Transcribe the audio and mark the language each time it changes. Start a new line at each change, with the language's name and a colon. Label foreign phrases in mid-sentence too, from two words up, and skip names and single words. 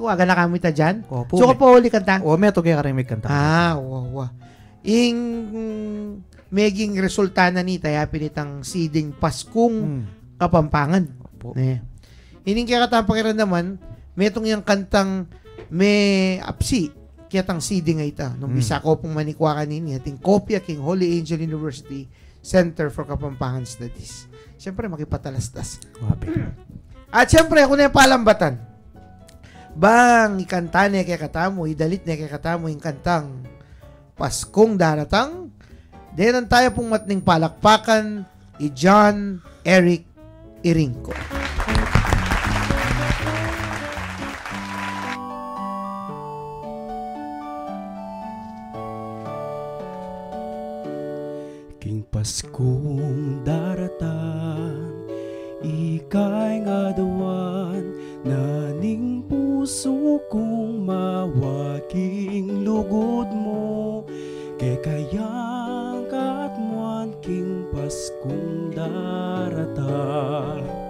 Pampanga: Aga na kami ta dyan? So ka pa uli kanta? May ito kaya karimig kanta. Yung meging resulta na ni tayo pinitang siding Paskong Kapampangan. Hining kaya katampakiran naman, may itong yung kantang may apsi, kaya tang siding nga ita. Nung bisa ko pong manikwa kanini, ating kopya King Holy Angel University Center for Kapampangan Studies. Siyempre, makipatalastas. At siyempre, ako na yung palambatan. Bang, ikanta niya kaya katamo, idalit niya kaya katamo yung kantang Paskong Daratang. Denan tayo pong matning palakpakan John Eric Iringco. King Paskong daratan, ikay nga dawan, naning puso kong mawaking lugod mo, kay kayang katmuan king Paskong darata.